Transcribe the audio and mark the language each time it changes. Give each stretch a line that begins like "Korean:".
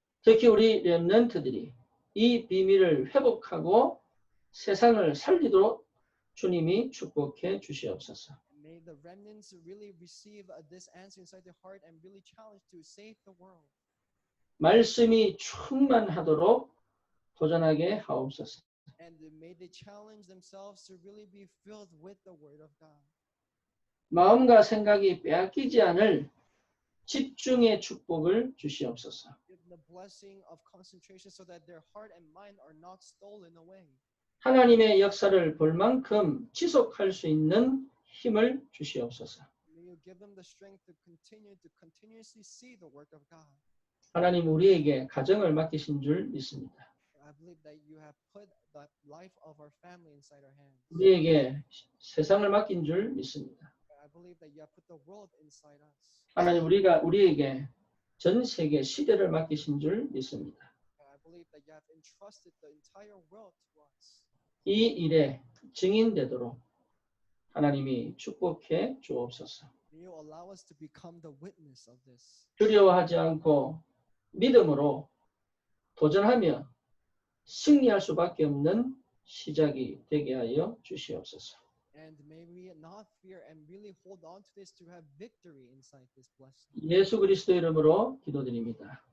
Korean: 특히 우리 렘넌트들이 이 비밀을 회복하고 세상을 살리도록 주님이 축복해 주시옵소서.
English: May the remnants really receive this answer inside their heart and really challenge to save the world.
Korean: 말씀이 충만하도록 도전하게 하옵소서.
English: And may they challenge themselves to really be filled with the word of God.
Korean: 마음과 생각이 빼앗기지 않을 집중의 축복을 주시옵소서.
English: Give the blessing of concentration so that their heart and mind are not stolen away.
Korean: 하나님의 역사를 볼 만큼 지속할 수 있는 힘을 주시옵소서.
English: May you give them the strength to continuously see the work of God.
Korean: 하나님, 우리에게 가정을 맡기신 줄 믿습니다.
English: I believe that you have put the life of our family inside our hands.
Korean: 우리에게 세상을 맡긴 줄 믿습니다.
English: I believe that you have put the world inside us.
Korean: 하나님, 우리에게 전 세계 시대를 맡기신 줄 믿습니다.
English: I believe that you have entrusted the entire world to us.
Korean: 이 일에 증인되도록 하나님이 축복해 주옵소서.
English: May you allow us to become the witness of this.
Korean: 두려워하지 않고 믿음으로 도전하며 승리할 수밖에 없는 시작이 되게 하여 주시옵소서.
English: And may we not fear and really hold on to this to have victory inside this blessing.
Korean: 예수 그리스도 이름으로 기도드립니다.